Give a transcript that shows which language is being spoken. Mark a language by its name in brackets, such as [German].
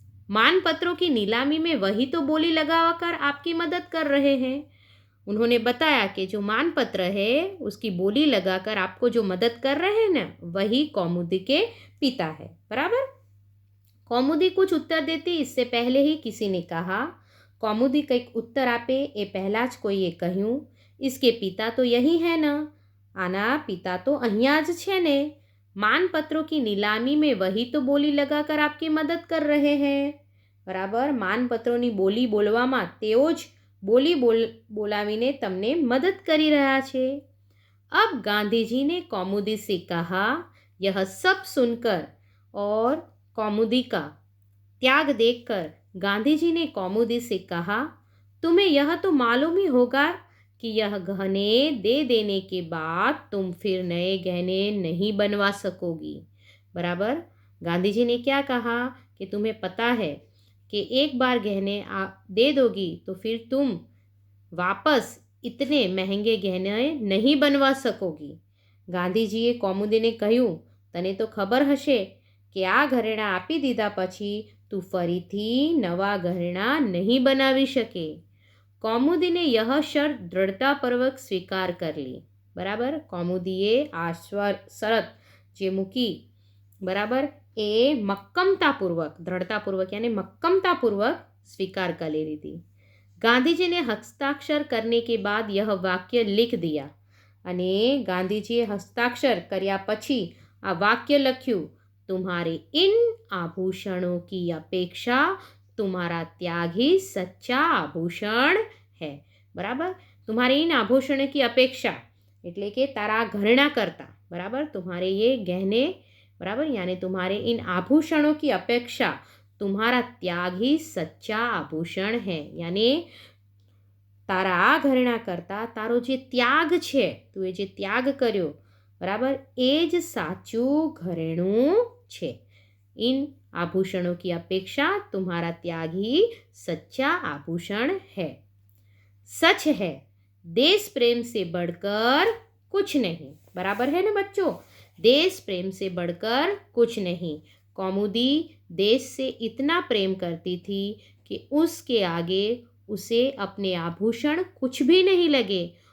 [Hindi] मानपत्रों की नीलामी में वही तो बोली लगाकर आपकी मदद कर रहे हैं. उन्होंने बताया कि जो मानपत्र है उसकी बोली लगाकर आपको जो मदद कर रहे हैं ना, वही कौमुदी के पिता है. बराबर, कौमुदी कुछ उत्तर देती इससे पहले ही किसी ने कहा. [Gujarati] कौमुदी કંઈક ઉત્તર આપે એ પહેલાં જ કોઈએ કહ્યું, [Hindi] इसके पिता तो यही है ना? [Gujarati] आना पिता तो અહીંયા જ છે ને. [Hindi] मानपत्रों की नीलामी में वही तो बोली लगाकर आपकी मदद कर रहे हैं. [Gujarati] बराबर, मानपत्रोની બોલી બોલવામાં તેઓ જ બોલી બોલાવીને તમને મદદ કરી રહ્યા છે. [Hindi] अब गांधी जी ने कौमुदी से कहा. यह सब सुनकर और कौमुदी का त्याग देखकर गांधी जी ने कौमुदी से कहा, तुम्हें यह तो मालूम ही होगा कि यह गहने दे देने के बाद तुम फिर नए गहने नहीं बनवा सकोगी. बराबर, गांधी जी ने क्या कहा कि तुम्हें पता है कि एक बार गहने आप दे दोगी तो फिर तुम वापस इतने महंगे गहने नहीं बनवा सकोगी. [Gujarati] ગાંધીજીએ કૌમુદીને કહ્યું, તને તો ખબર હશે કે આ ઘરેણાં આપી દીધા પછી તું ફરીથી નવા ઘરેણાં નહીં બનાવી શકે. [Hindi] કૌમુદીને यह शर्त दृढ़तापूर्वक स्वीकार कर ली. [Gujarati] बराबर, કૌમુદીએ આ શરત જે મૂકી બરાબર એ મક્કમતાપૂર્વક, દૃઢતાપૂર્વક यानी મક્કમતાપૂર્વક [Hindi] स्वीकार कर ली थी. गांधी जी ने हस्ताक्षर करने के बाद यह वाक्य लिख दिया. [Gujarati] અને ગાંધીજીએ હસ્તાક્ષર કર્યા પછી આ વાક્ય લખ્યું, [Hindi] तुम्हारे इन आभूषणों की अपेक्षा तुम्हारा त्याग ही सच्चा आभूषण है. बराबर, तुम्हारे इन आभूषणों की अपेक्षा [Gujarati] એટલે કે તારા ઘરેણા કરતા, બરાબર, [Hindi] तुम्हारे ये गहने, बराबर, यानी तुम्हारे इन आभूषणों की अपेक्षा तुम्हारा त्याग ही सच्चा आभूषण है. [Gujarati] यानी તારા આ ઘરેણા કરતાં તારો જે ત્યાગ છે, તું એ જે ત્યાગ કર્યો, બરાબર, એ જ સાચું ઘરેણું છે. [Hindi] इन आभूषणों की अपेक्षा तुम्हारा त्याग ही सच्चा आभूषण है. सच है, देश प्रेम से बढ़कर कुछ नहीं. बराबर है ना बच्चों? देश प्रेम से बढ़कर कुछ नहीं. कौमुदी देश से इतना प्रेम करती थी कि उसके आगे उसे अपने आभूषण कुछ भी नहीं लगे.